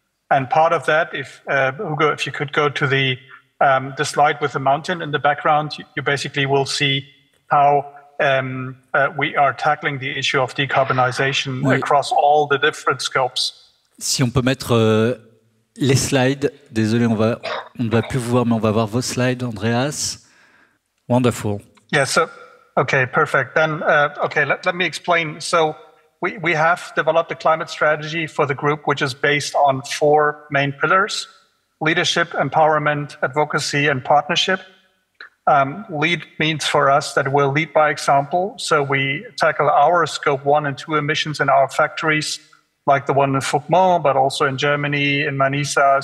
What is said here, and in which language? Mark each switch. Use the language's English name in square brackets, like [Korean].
[English] And part of that, if Hugo, if you could go to the slide with the mountain in the background, you basically will see how we are tackling the issue of decarbonization across all the different scopes. [French] Si on peut mettre les slides, désolé, on ne va plus vous voir, mais on va voir vos slides, Andreas. [English] Wonderful. Yeah, so, okay, perfect. Then, let me explain. So we have developed a climate strategy for the group, which is based on 4 main pillars: leadership, empowerment, advocacy, and partnership. Lead means for us that we'll lead by example. So we tackle our scope 1 and 2 emissions in our factories, like the one in Fouquemont, but also in Germany, in Manisa.